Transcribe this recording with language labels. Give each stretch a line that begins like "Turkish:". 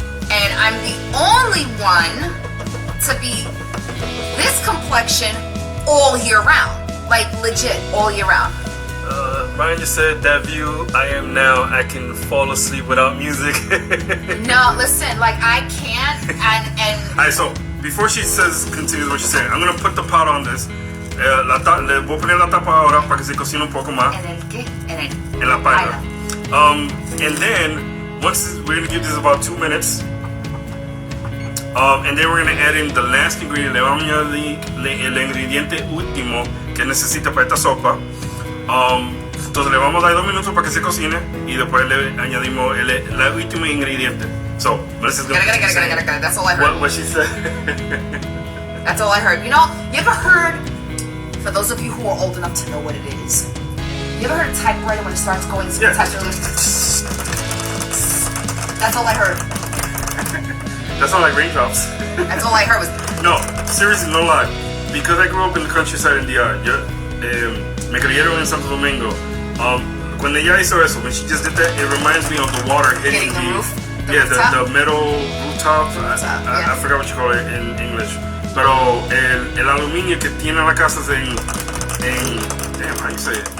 English: And I'm the only one to be this complexion all year round. Like, legit, all year round. Ryan just said that view I am now, I can fall asleep without music. No, listen, like I can't and Alright, so before she continues what she's saying, I'm gonna put the pot on this.
Spanish: Le voy a poner la tapa ahora para que se cocine un poco más. ¿En el qué? En la paila.
English: And then once we're gonna give this about 2 minutes. And then we're gonna add in the last ingredient.
Spanish: Le vamos a añadir el ingrediente último que necesita para esta sopa. Entonces le vamos a dar 2 minutos para que se cocine y después le añadimos el último ingrediente.
English: So, this is gotta. That's all I heard. What she said. That's all I heard. You know, you ever heard, for those of you who are old enough to know what it is, you ever heard a typewriter when it starts going through the typewriter? That's all I heard. That sounds like raindrops. That's all I heard was... No, seriously, no lie. Because I grew up in the countryside in DR,
Spanish: me criaron en Santo Domingo.
English: When
Spanish: ella hizo eso,
English: when she just did that, it reminds me of the water hitting the roof? The metal rooftop. I forgot what you call it in English.
Spanish: Pero el aluminio que tiene las casas en damn, how you say it?